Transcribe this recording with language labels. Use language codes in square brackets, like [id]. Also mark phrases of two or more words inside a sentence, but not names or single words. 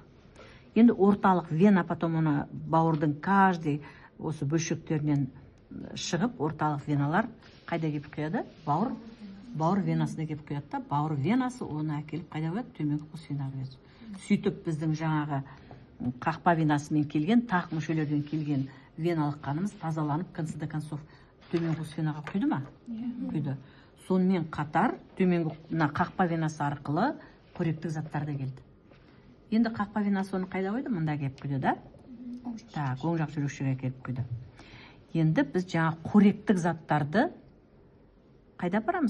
[kk] Енді орталық вена, потом оны бауырдың каждый осы бөлшектерінен шығып, орталық веналар қайда келіп құяды? Бауыр венасына келіп құяды да, бауыр венасы оны әкеліп қайда қояды? Төменгі қос венаға құяды. Сөйтіп біздің жаңағы қақпа венасымен келген, тақ мүшелерден келген веналық қанымыз тазаланып, [ru] конце до концов [kk] төменгі қос венаға құйды ма? Құйды. Сонымен қатар төменгі қақпа венасы арқылы қоректік заттар да келді. Енді қақпа венасы оны қайда қойды? Мында келіп құйды, да? Так, оң жақ жүрекшеге келіп құйды. Енді біз жаңа қоректік заттарды қайда апарамыз?